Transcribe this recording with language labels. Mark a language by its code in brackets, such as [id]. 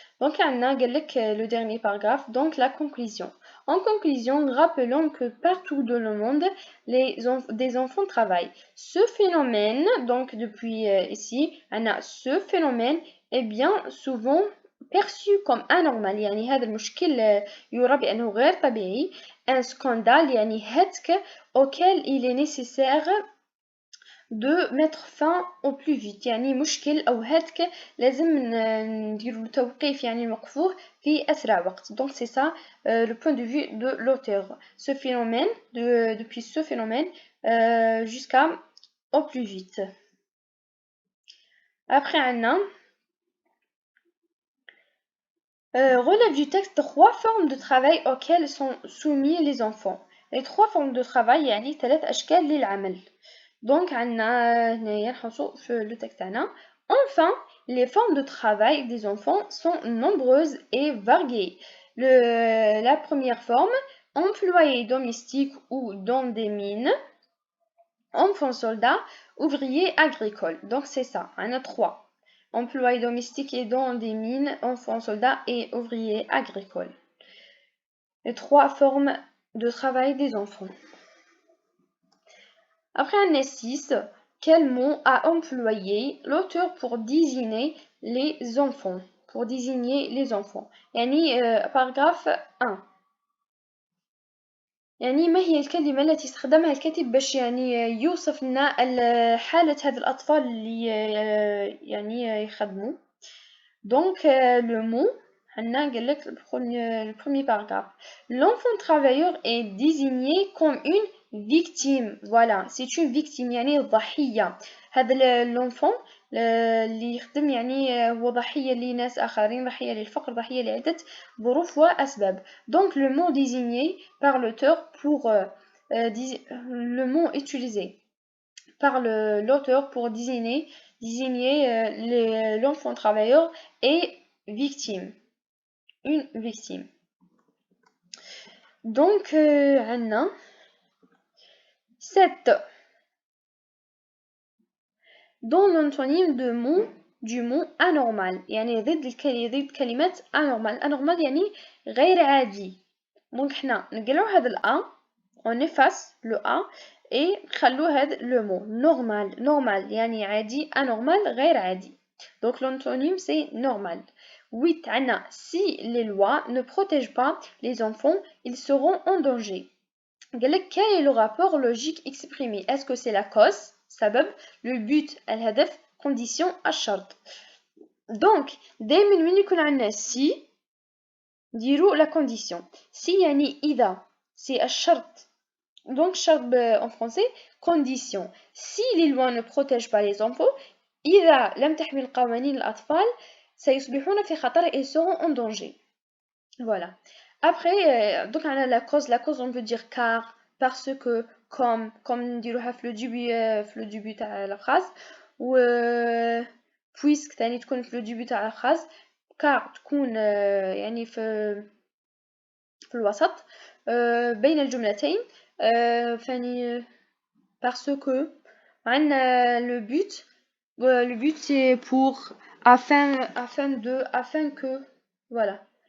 [fr] Donc [ar] عندنا قال لك [fr] le dernier paragraphe, donc la conclusion. En conclusion, rappelons que partout dans le monde, des enfants travaillent. Ce phénomène, donc depuis ici, ce phénomène est bien souvent perçu comme anormal. [ar] يعني هذا المشكل يرى بأنه غير طبيعي. [fr] Un scandale [ar] يعني هتك [fr] auquel il est nécessaire de mettre fin au plus vite. [ar] يعني مشكل أو هتك لازم نديرو توقيف يعني نوقفوه في أسرع وقت. [fr] Donc c'est ça le point de vue de l'auteur. Ce phénomène, depuis ce phénomène jusqu'à au plus vite. Après un relève du texte 3 formes de travail auxquelles sont soumis les enfants. Les 3 formes de travail [ar] يعني 3 أشكال للعمل. Donc عندنا هنايا نحوسو في [fr] le texte [ar] تاعنا. [fr] Enfin, les formes de travail des enfants sont nombreuses et variées. La première forme, employé domestique ou dans des mines, enfant soldat, ouvrier agricole. Donc c'est ça, on a 3. Employé domestique et dans des mines, enfant soldat et ouvrier agricole. Les 3 formes de travail des enfants. Après un S6, quel mot a employé l'auteur pour désigner les enfants? Pour désigner les enfants. يعني paragraphe 1. [ar] يعني ما هي الكلمة التي استخدمها الكاتب باش يعني يوصف لنا حالة هاد الأطفال اللي يعني يخدموا. [fr] Donc le mot [ar] عندنا قال لك [fr] le premier paragraphe. L'enfant travailleur est désigné comme une victime. Voilà, c'est une victime [ar] يعني ضحية. هذا l'enfant اللي يخدم يعني هو ضحية لناس آخرين، ضحية للفقر، ضحية لعدة ظروف وأسباب. [fr] Donc le mot désigné par l'auteur pour le mot utilisé par l'auteur pour désigner l'enfant travailleur est victime, une victime. Donc عندنا 7 dans l'antonyme du mot anormal [ar] يعني ضد كلمة [fr] anormal. [ar] anormal يعني غير عادي. [fr] donc [ar] حنا نقلعو هذا الأ [fr] on efface le A et [ar] نخلو هذا [fr] le mot normal [ar] يعني عادي [fr] anormal [ar] غير عادي. [fr] donc l'antonyme c'est normal. 8 عندنا si les lois ne protègent pas les enfants ils seront en danger. [ar] قال لك [fr] quel est le rapport logique exprimé? est-ce que c'est la cause سبب le but الهدف condition الشرط. [ar] donc دائما من يكون عندنا si نديرو [fr] la condition. [ar] si يعني إذا c'est الشرط. [fr] donc شرط en français condition. si les lois ne protègent pas les enfants [ar] إذا لم تحمي القوانين الأطفال سيصبحون في خطر [fr] et seront en danger. Voilà. Après, donc on a la cause on peut dire car, parce que, comme نديروها في le début تاع la phrase ou puisque تاني تكون في le début تاع la phrase car [ar] تكون يعني في الوسط بين الجملتين فاني [fr] parce que عندنا le but c'est pour afin que voilà.